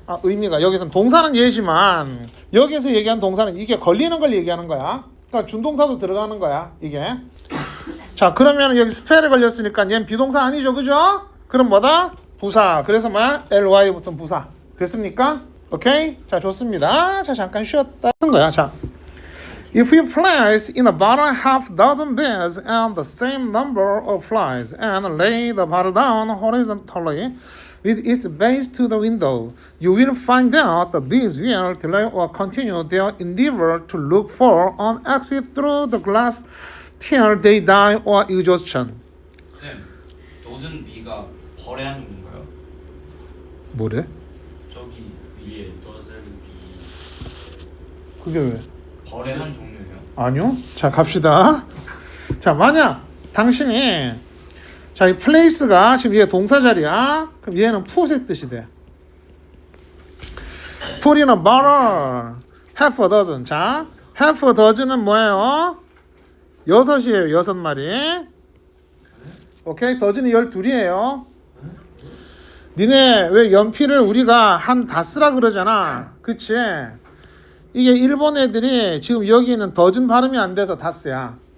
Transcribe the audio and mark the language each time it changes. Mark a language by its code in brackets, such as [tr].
[ko] 의미가 여기서는 동사는 얘지만 여기서 얘기한 동사는 이게 걸리는 걸 얘기하는 거야. 그러니까 준동사도 들어가는 거야. 이게. 자, 그러면 여기 스펠에 걸렸으니까 얘는 비동사 아니죠. 그죠? 그럼 뭐다? 부사. 그래서 뭐야? ly 붙은 부사. 됐습니까? 오케이? 자, 좋습니다. 자, 잠깐 쉬었다 하는 거야. [en] 자, if you place in a bottle half dozen bees and the same number of flies and lay the bottle down horizontally with its base to the window, you will find out the bees will delay or continue their endeavor to look for an exit through the glass till they die or exhaustion. [ko] 쌤, 도전 비가 벌레하는 건가요? 뭐래? 저기 위에 도전 비 그게 왜? 벌레한 종류예요? 아니요. 자, 갑시다. 자, 만약 당신이 자, 이 place가 지금 얘 동사 자리야. 그럼 얘는 put의 뜻이 돼. [en] put in a bottle half a dozen. [ko] 자, half a dozen은 뭐예요? 6이에요. 6마리. 오케이? 더즌이 12이에요. 니네 왜 연필을 우리가 한 다 쓰라 그러잖아. 그치? 이게 일본 애들이 지금 여기 있는 더즌 발음이 안 돼서 다스야.